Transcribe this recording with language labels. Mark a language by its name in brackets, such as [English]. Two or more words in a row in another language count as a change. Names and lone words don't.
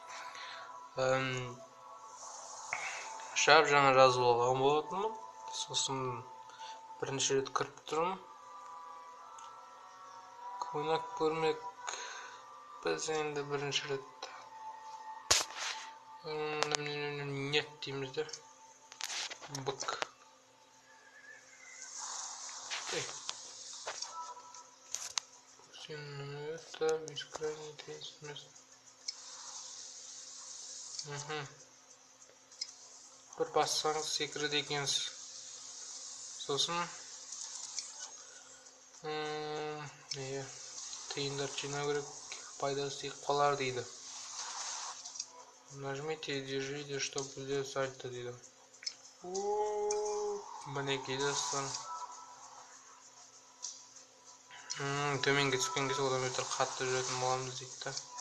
[Kazakh] Жаңа жазып алған болатынмын. Сосын бірінші рет кіріп тұрмын. Ойнап көрмек біз енді бірінші рет. Нет дейміз де. Бык. [Russian] Это бескрайне интересное место. [Kazakh] Бір бассаңыз секіреді екенсіз. Сосын тиындар жинау керек, пайдасы тиіп қалар дейді. [Russian] Нажмите и держите, чтобы сделать сальто дейді. [Kazakh] Мінекей достар. Төменге түскен кезде одан бетер қатты жүретін боламыз дейді да.